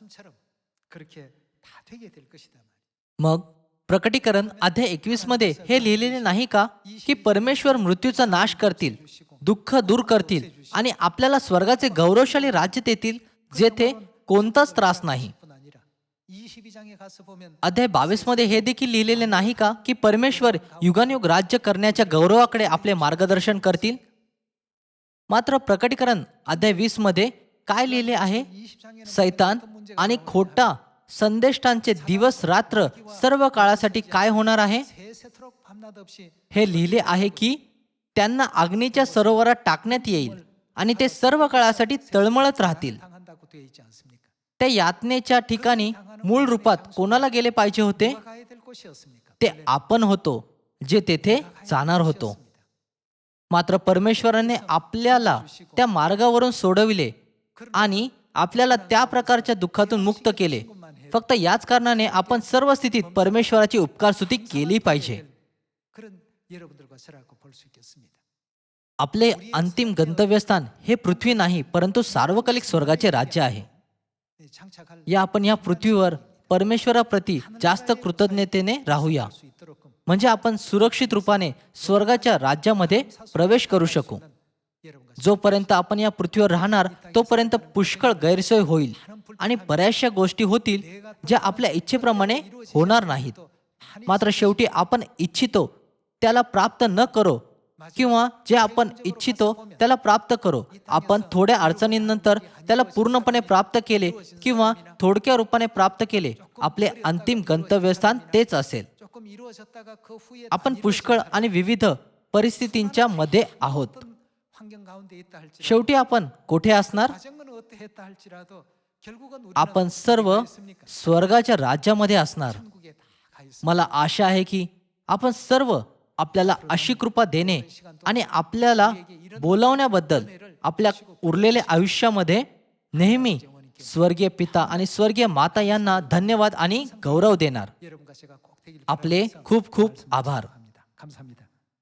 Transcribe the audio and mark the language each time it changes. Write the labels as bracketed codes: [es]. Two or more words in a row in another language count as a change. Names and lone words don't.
[mr] मग प्रकटीकरण अध्याय 21 मध्ये हे लिहिलेले नाही का की परमेश्वर मृत्यूचा नाश करतील, दुःख दूर करतील आणि आपल्याला स्वर्गाचे गौरवशाली राज्य देतील, जेथे कोणताच त्रास नाही. [ko] 22장에 가서 보면 [mr] अध्याय 22 मध्ये हे देखील लिहिलेले नाही का की परमेश्वर युगानुयुग राज्य करण्याच्या गौरवाकडे आपले मार्गदर्शन करतील. मात्र प्रकटीकरण अध्याय 20 मध्ये काय लिहिले आहे? [ko] 20장에는 [mr] सैतान आणि खोटा संदेष्टांचे दिवस रात्र सर्व काळासाठी काय होणार आहे? [ko] 세세토록 밤낮 없이 [mr] हे लिहिले आहे की त्यांना अग्नीच्या सरोवरात टाकण्यात येईल आणि ते सर्व काळासाठी तळमळत राहतील. [ko] 당한다고 되어 있지 않습니까? [mr] त्या यातनेच्या ठिकाणी मूळ रूपात कोणाला गेले पाहिजे होते? [ko] 누가 가야 될 곳이었습니까? [mr] ते आपण होतो जे तेथे जाणार होतो. मात्र परमेश्वराने आपल्याला त्या मार्गावरून सोडविले आणि आपल्याला त्या प्रकारच्या दुःखातून मुक्त केले. फक्त याच कारणाने आपण सर्व स्थितीत परमेश्वराची उपकारस्तुती केली पाहिजे. [ko] 그런 여러분들과 저라고 볼 수 있겠습니다. [mr] आपले अंतिम गंतव्यस्थान हे पृथ्वी नाही परंतु सार्वकालिक स्वर्गाचे राज्य आहे. [ko] 장착할 [mr] आपण या पृथ्वीवर परमेश्वराप्रती जास्त कृतज्ञतेने राहूया, [ko] 수 있도록 [mr] म्हणजे आपण सुरक्षित रूपाने स्वर्गाच्या राज्यामध्ये प्रवेश करू शकू. [ko] 여러분과 [mr] जोपर्यंत आपण या पृथ्वीवर राहणार तोपर्यंत पुष्कळ गैरसोय होईल आणि बऱ्याचशा गोष्टी होतील ज्या आपल्या इच्छेप्रमाणे होणार नाहीत. मात्र शेवटी आपण इच्छितो त्याला प्राप्त न करो किंवा जे आपण इच्छितो त्याला प्राप्त करो. आपण थोड्या अडचणींनंतर त्याला पूर्णपणे प्राप्त केले किंवा थोडक्या रूपाने प्राप्त केले, आपले अंतिम गंतव्यस्थान तेच असेल. [ko] 조금 이루어졌다가 그 후에 [mr] आपण पुष्कळ आणि विविध परिस्थितींच्या मध्ये आहोत. [ko] 환경 가운데 있다 할지라도 [mr] शेवटी आपण कुठे असणार? [ko] 과정은 어떠했다 할지라도 결국은 우리는 [mr] आपण सर्व [ko] 어디가 있습니까? [mr] स्वर्गाच्या राज्यामध्ये असणार. [ko] 천국에 다 가 있습니다. [mr] मला आशा आहे की आपण सर्व आपल्याला अशी कृपा देणे आणि आपल्याला बोलावण्याबद्दल आपल्या उरलेल्या आयुष्यामध्ये नेहमी स्वर्गीय पिता आणि स्वर्गीय माता यांना धन्यवाद आणि गौरव देणार. [ko] 여러분과 제가 꼭 되길 [mr] आपले खूप खूप आभार. [ko] 바랍니다. 감사합니다.